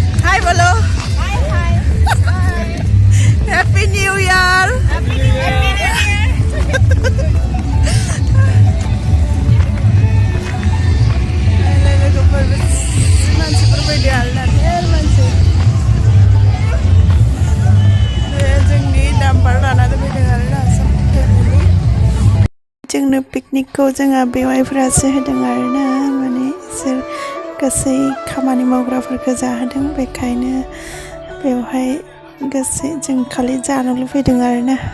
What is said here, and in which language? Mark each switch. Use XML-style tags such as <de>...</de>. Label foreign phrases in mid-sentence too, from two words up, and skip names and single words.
<en>Hi, bolo. Hi. Happy New Year. Happy New Year.</en> <brx>मानसिफोर बायदि आलदा मानसि जोंनि दामबार लानानै फैदों आरोना आसाम फेमिलि जोंनो पिकनिकखौ जोंहा बेवाइफोरासो होदों आरोना माने इसोर गासै खामानि मावग्राफोरखौ जाहोदों बेखायनो बेवहाय गासै जों खालि जानो लुबैदों आरोना</brx>